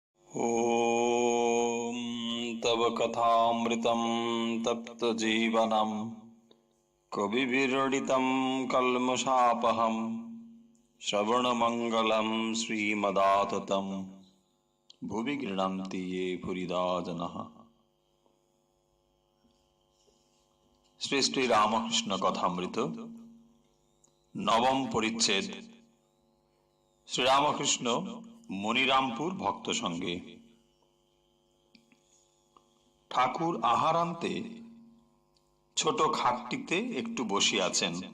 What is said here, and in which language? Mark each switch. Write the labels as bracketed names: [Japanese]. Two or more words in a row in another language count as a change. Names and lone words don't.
[Sanskrit] ॐ तव कथामृतं तप्तजीवनं कविभिरीडितं कल्मषापहं श्रवणमङ्गलं श्रीमदाततं भुवि गृह्णन्ति ये भूरिदा जनाः। [Bangla] শ্রী শ্রী রামকৃষ্ণ কথামৃত নবম পরিচ্ছেদ। শ্রীরামকৃষ্ণ মনিরামপুর ভক্ত সঙ্গে। ঠাকুর আহারান্তে ছোট খাটটিতে একটু বসিয়াছেন।